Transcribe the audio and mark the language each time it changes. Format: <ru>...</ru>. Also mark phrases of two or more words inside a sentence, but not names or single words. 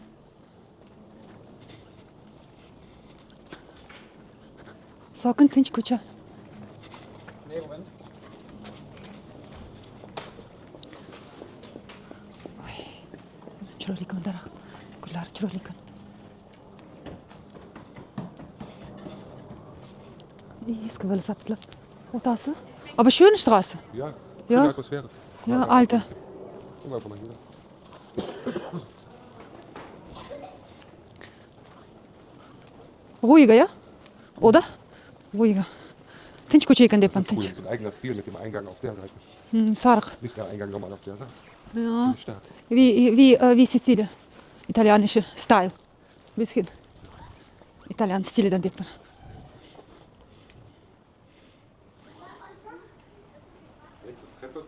<uz>Sokin tinch ko'cha. Chiroyli ekan daraxt. Gullari chiroyli ekan.</uz> <de>Hier ist Gewölsapfel. Otası. Aber schöne Straße. Ja, Ja. schöne Atmosphäre. Ja, alte. Guck mal, guck mal hier. Ruhiger, ja? Oder? Ruhiger.</de> <uz>Tinch ko'cha ekan deyapman, Cool, tinch.</uz> <de>so ein eigener Stil mit dem Eingang auf der Seite.</de> <uz>Sariq.</uz> <de>Nicht der Eingang nochmal auf der Seite. Ja. Finde ich stark. Wie Sizilien. Italienische Style. Bisschen.</de> <uz>Italien stilidan deyapman.</uz> <de>Rechts und Treppe.</de>